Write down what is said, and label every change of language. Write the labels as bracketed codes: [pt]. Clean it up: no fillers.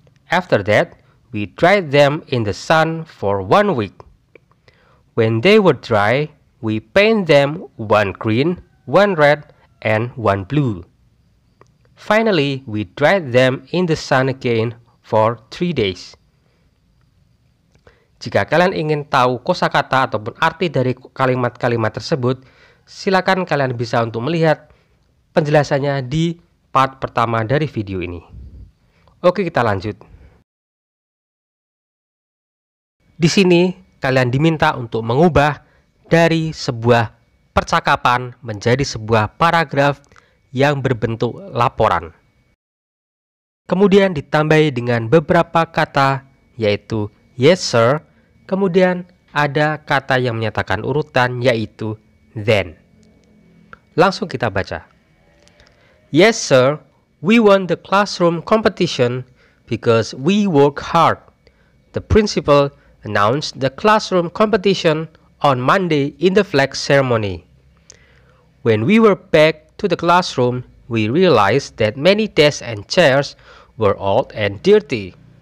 [en] After that, we dried them in the sun for 1 week. When they were dry, we painted them 1 green, 1 red, and 1 blue. Finally, we dried them in the sun again for 3 days. [id] Jika kalian ingin tahu kosakata ataupun arti dari kalimat-kalimat tersebut, silakan kalian bisa untuk melihat penjelasannya di part pertama dari video ini. Oke, kita lanjut. Di sini kalian diminta untuk mengubah dari sebuah percakapan menjadi sebuah paragraf yang berbentuk laporan. Kemudian ditambahi dengan beberapa kata yaitu [en] yes sir, [id] kemudian ada kata yang menyatakan urutan yaitu then. Langsung kita baca. [en] Yes sir, we won the classroom competition because we work hard. The principal announced the classroom competition on Monday in the flag ceremony. When we were back to the classroom, we realized that many desks and chairs were old and dirty.